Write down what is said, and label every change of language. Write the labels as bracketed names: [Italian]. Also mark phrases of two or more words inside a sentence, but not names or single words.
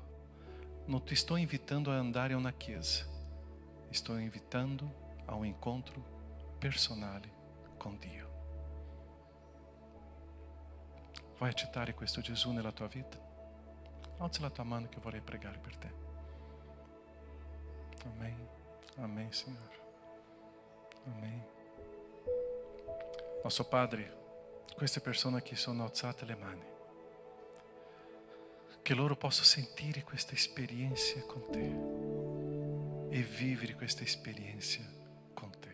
[Italian] Non ti sto invitando a andare a una chiesa. Sto invitando a un incontro personale con Dio. Vuoi accettare questo Gesù nella tua vita? Alza la tua mano che vorrei pregare per te. Amém. Amém, Signore. Amém. Nostro Padre, queste persone che sono alzate le mani, che loro possano sentire questa esperienza con te e vivere questa esperienza con te.